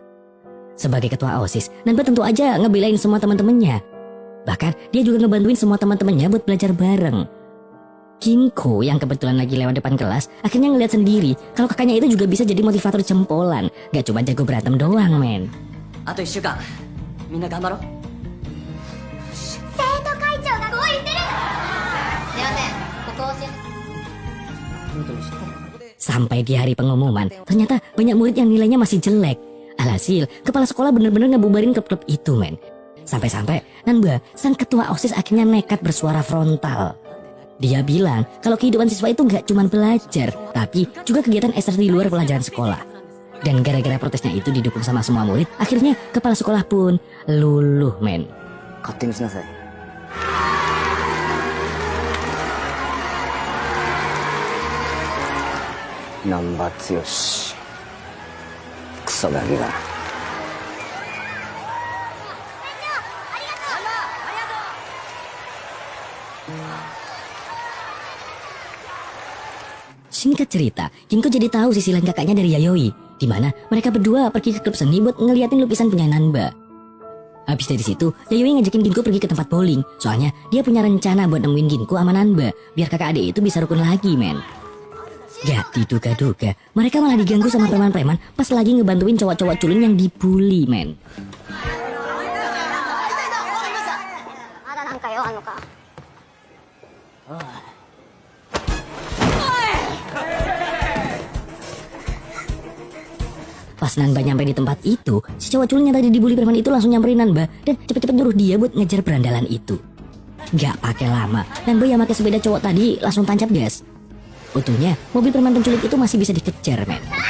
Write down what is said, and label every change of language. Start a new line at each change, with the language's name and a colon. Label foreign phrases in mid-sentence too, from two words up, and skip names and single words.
Indonesian: Sebagai ketua OSIS, Nanba tentu aja ngebelain semua teman-temannya. Bahkan dia juga ngebantuin semua teman-temannya buat belajar bareng. Ginko yang kebetulan lagi lewat depan kelas akhirnya ngeliat sendiri kalau kakaknya itu juga bisa jadi motivator jempolan, gak cuma jago berantem doang, men.
Japanese: あと1週間みんな頑張ろう。生徒会長がこう言ってる。すいません、ここ教えて。
Indonesian: Sampai di hari pengumuman, ternyata banyak murid yang nilainya masih jelek. Alhasil, kepala sekolah bener-bener ngebubarin klub-klub itu, men. Sampai-sampai Nanba, sang ketua OSIS akhirnya nekat bersuara frontal. Dia bilang kalau kehidupan siswa itu gak cuma belajar, tapi juga kegiatan ekstra di luar pelajaran sekolah. Dan gara-gara protesnya itu didukung sama semua murid, akhirnya kepala sekolah pun luluh, men.
Japanese: 勝手にしなさい。難波剛クソガキだ。
Indonesian: Singkat cerita, Ginko jadi tahu sisi lain kakaknya dari Yayoi, di mana mereka berdua pergi ke klub seni buat ngeliatin lukisan punya Nanba. Habis dari situ, Yayoi ngajakin Ginko pergi ke tempat bowling, soalnya dia punya rencana buat nemuin Ginko sama Nanba, biar kakak adik itu bisa rukun lagi, men. Gak diduga-duga, mereka malah diganggu sama preman-preman pas lagi ngebantuin cowok-cowok culun yang dibully, men.
Japanese: まだなんか用あんのか。
Indonesian: Pas Nanba nyampe di tempat itu, si cowok culun yang tadi dibully preman itu langsung nyamperin Nanba dan cepet-cepet nyuruh dia buat ngejar berandalan itu. Gak pakai lama, Nanba yang pakai sepeda cowok tadi langsung tancap gas. Untungnya, mobil preman penculik itu masih bisa dikejar, men.